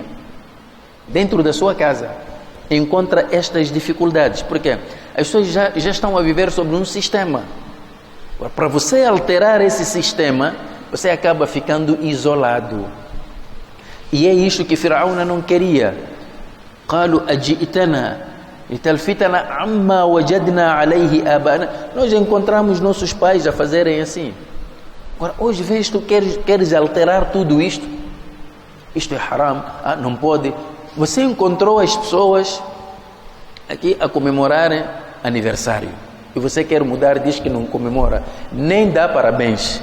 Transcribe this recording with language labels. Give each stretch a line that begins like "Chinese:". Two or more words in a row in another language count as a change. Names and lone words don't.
Portuguese: Dentro da sua casa. Encontra estas dificuldades. Porque as pessoas já estão a viver sobre um sistema. Para você alterar esse sistema, você acaba ficando isolado. E é isso que Firaúna não queria.
Arabic: قالوا أجئتنا لتلفتنا عما وجدنا عليه آباءنا.
Portuguese: Nós encontramos nossos pais a fazerem assim. Agora, hoje vês, tu queres alterar tudo isto? Isto é haram, não pode. Você encontrou as pessoas aqui a comemorarem aniversário. E você quer mudar, diz que não comemora, nem dá parabéns.